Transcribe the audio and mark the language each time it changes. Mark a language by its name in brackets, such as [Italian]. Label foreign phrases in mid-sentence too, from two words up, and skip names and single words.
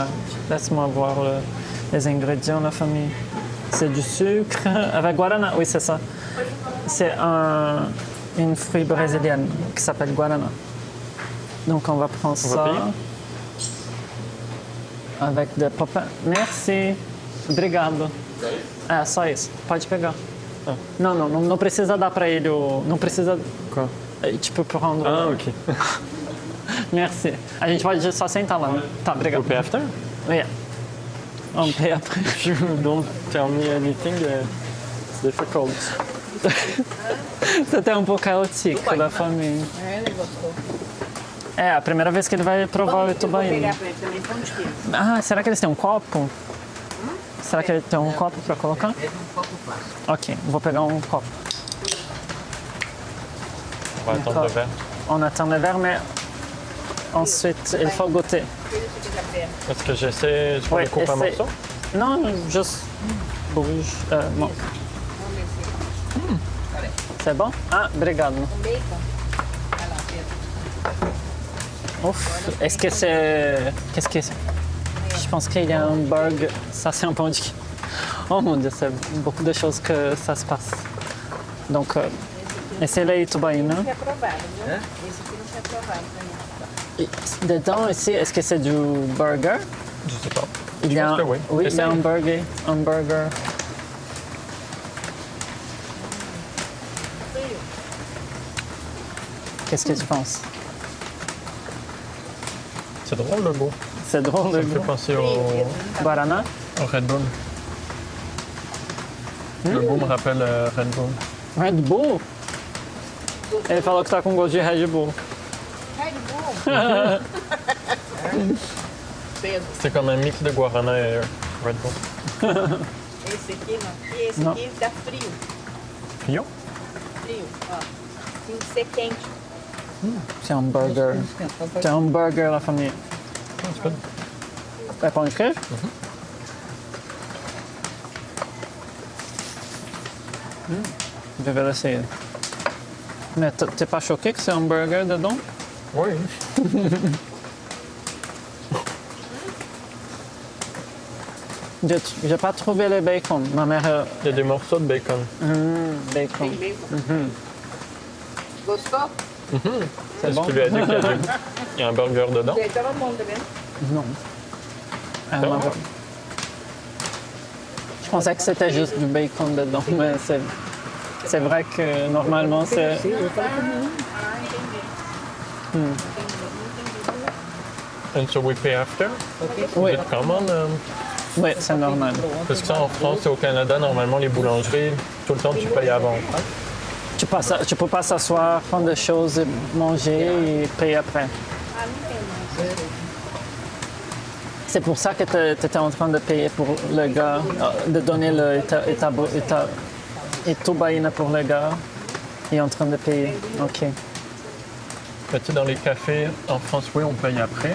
[French] Laisse-moi voir les ingrédients, la famille. C'est du sucre avec Guarana, oui, c'est ça. C'est une fruit brésilienne qui s'appelle Guarana. Donc on va prendre ça. payer? Avec des popins. Merci. [Portuguese] Obrigado. É, só isso. Pode pegar. Não precisa dar para ele o... Não precisa... [French] Quoi? Tu peux prendre... Ah, ok. Merci. [Portuguese] A gente pode só sentar lá. Tá, obrigado. [English] We'll pay after? [French] Oui. On paye après. [English] If you don't tell me anything, it's difficult. [Portuguese] C'était um pouco caótico da família. É, ele gostou. É a primeira vez que ele vai provar o Vou Itubaína. pegar pra ele também, pão de queijo. Ah, será que eles têm um copo? Será que ele tem um copo para colocar? Pega um copo plástico. Ok, vou pegar um copo. [French] On va attendre le verre. On attend le verre, mais ensuite, il faut goûter. [Portuguese] Ele fica perto. [French] Est-ce que j'essaie, je peux Ouais, les couper en essaie. morceaux? Non, juste bouge. Bon. [Portuguese] Vamos ver se [French] C'est bon? [Portuguese] Ah, obrigado. com bacon. Vai lá, Pedro. [French] Ouf, est-ce que c'est... Qu'est-ce que c'est? Je pense qu'il y a un burger. Ça, c'est un [Portuguese] pão de... [French] Oh mon Dieu, c'est beaucoup de choses que ça se passe. Donc, [Portuguese] esse é Itubaína. Não foi aprovado, viu? Esse aqui não foi aprovado pra mim. [French] Et dedans, ici, est-ce que c'est du burger? Je sais pas. Il y a, pense que oui. Oui, il y a Essaye. un burger. Un burger. Qu'est-ce que tu penses? C'est drôle le goût. C'est drôle Ça le me fait goût. penser au Guaraná? Red Bull. Le goût me rappelle Red Bull. Red Bull? [Portuguese] Ele falou que tá com gosto de Red Bull. Red Bull. Pedro, [French] C'est comme un mix de Guarana et Red Bull. [Portuguese] esse aqui não. E esse Não. aqui dá frio. Fio? Frio, ó. Tem que ser quente. [French] C'est un burger. C'est un burger, la famille. C'est pas... [Portuguese] É pão de queijo? [French] Je vais l'essayer. Mais t'es pas choqué que c'est un burger dedans? Oui. J'ai pas trouvé le bacon. Ma mère... Il y a des morceaux de bacon. bacon. [Portuguese] Tem bacon. Gostou? [French] C'est Est-ce bon? que tu lui as dit qu'il y a, il y a un burger dedans? [Portuguese] Ele tava bom, tá vendo? [French] Non. Elle m'a- Je pensais que c'était juste du bacon dedans, mais c'est vrai que normalement c'est... [English] And so we pay after? [French] Oui, [English] Is it common? [French] oui, c'est normal. Parce que ça, en France et au Canada, normalement, les boulangeries, tout le temps, tu payes avant. Tu peux pas s'asseoir, prendre des choses, manger et payer après. [Portuguese] Ah, não tem mais. [French] C'est pour ça que tu étais en train de payer pour le gars, de donner le Itubaína pour le gars. Il est en train de payer. Ok. Tu sais, dans les cafés, en France, oui, on paye après.